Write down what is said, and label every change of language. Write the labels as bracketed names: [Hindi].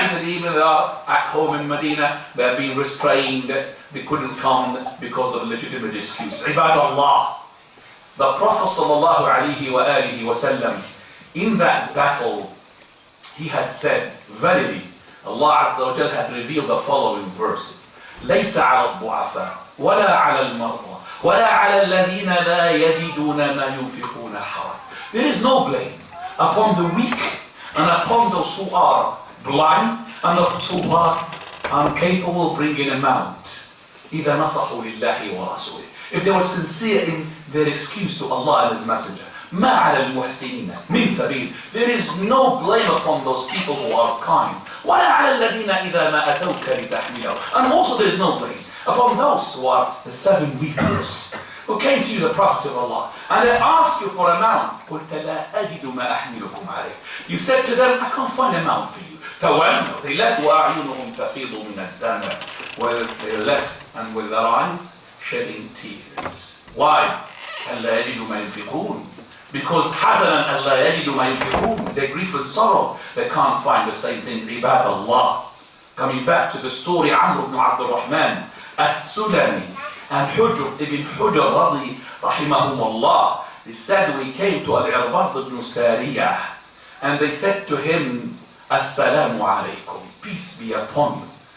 [English] He said, even they are at home in Medina, they are being restrained. They couldn't come because of legitimate excuse. Ibad Allah. The Prophet ﷺ, in that battle, he had said, verily, Allah Azza wa Jal had revealed the following verses. [Arabic] ليس على الضعفاء ولا على المرضى ولا على الذين لا يجدون ما ينفقون حرج. [English] There is no blame upon the weak and upon those who are blind and those who are incapable of bringing amount. [Arabic] إذا نصحوا لله ورسوله. [English] If they were sincere in their excuse to Allah and His Messenger. [Arabic] ما على المحسنين من سبيل. [English] There is no blame upon those people who are kind. [Arabic] ولا على الذين إذا ما أتوك لتحملهم. [English] And also there is no blame upon those who are the 7 weakness who came to you, the Prophet of Allah, and they asked you for amount. [Arabic] قلت لا أجد ما أحملكم عليه. [English] You said to them, I can't find amount for you. [Arabic] تولوا. [English] They left [Arabic] وأعينهم تفيض من الدم. [English] Well, they left and with their eyes shedding tears. Why? [Arabic] ألا يجدوا ما ينفقون. [English] Because [Arabic] حزنا ألا يجدوا ما ينفقون. [English] They grief and sorrow. They can't find the same thing. عباد Allah. Coming back to the story, Amr ibn Abd al-Rahman as-Sulami and Hujr ibn Hujr rahimahumullah. They said, we came to Al-Irbad ibn Sariyah and they said to him, Assalamu alaikum, peace be upon you.